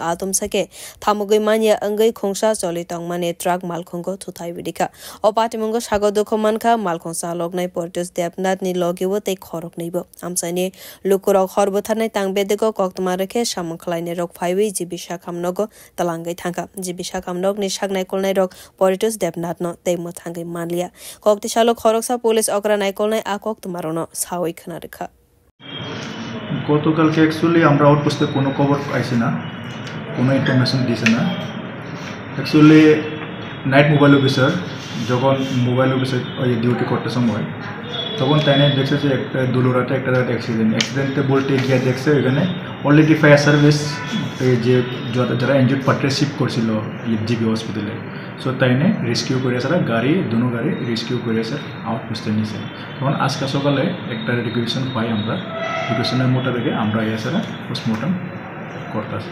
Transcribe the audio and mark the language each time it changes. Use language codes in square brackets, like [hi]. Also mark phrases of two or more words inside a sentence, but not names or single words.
[trp] atom sake Thamugui manya angai khungsha choli tongmane truck malkhungo thuthai bidika opatimungo sagodokho mankha malkhung salognai Portus Debnat ni logiwo te khorok neibo amsani lukurok khorbothanai tangbedego koktma rekhe samangkhlaine rok phaiwi jibisha khamnogo talangai thangka jibisha khamnog ni sagnai kolnai rok Portus Debnat no teimo thangai manlia kokti salo khoroksa police okranai kolnai akok tumarono sawi khana rekha [bn] গতকালকে অ্যাকচুয়ালি আমরা আউটপোস্টে কোনো খবর পাইছি না কোনো ইনফরমেশন দিছে না অ্যাকচুয়ালি [en] night mobile officer [bn] যখন মোবাইল অফিসে ওই ডিউটি করতে সময় তখন তাই দেখছে যে একটা দুলুরাতে একটা অ্যাক্সিডেন্টে বলতে গিয়ে দেখছে ওইখানে অলরেডি [en] fire service [bn] যে যারা [en] injured party [bn] শিফট করছিল জিবি হসপিটালে সো তাই রেস্কিউ করে আসা গাড়ি দুনো গাড়ি রেস্কিউ করে আসে আউটপোস্টে নিয়েছে তখন আজকে সকালে একটা রিকুয়েশন পাই আমরা রিকুয়েশনের মোতাবেকে আমরা এসে পোস্টমর্টম করতেছি